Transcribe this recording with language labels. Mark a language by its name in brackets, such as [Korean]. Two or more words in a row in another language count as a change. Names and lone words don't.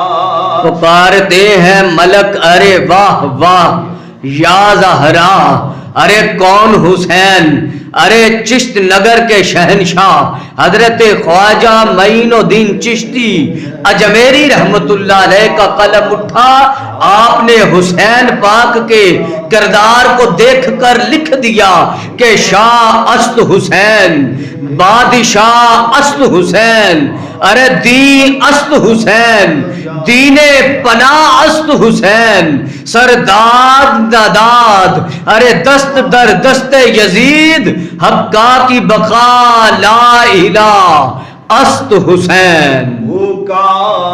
[Urdu] پکارتے ہیں ملک ارے واہ واہ یا زہرا، ارے کون حسین، ارے چشت نگر کے شہنشاہ حضرت خواجہ معین الدین چشتی اجمیری رحمت اللہ علیہ کا قلم اٹھا، آپ نے حسین پاک کے کردار کو دیکھ کر لکھ دیا کہ [Persian] شاہ است حسین، بادشاہ است حسین، ارے دین است حسین، دین پناہ است حسین، سرداد داداد، ارے دست در دست یزید، حقا کی بقا لا الہ است حسین۔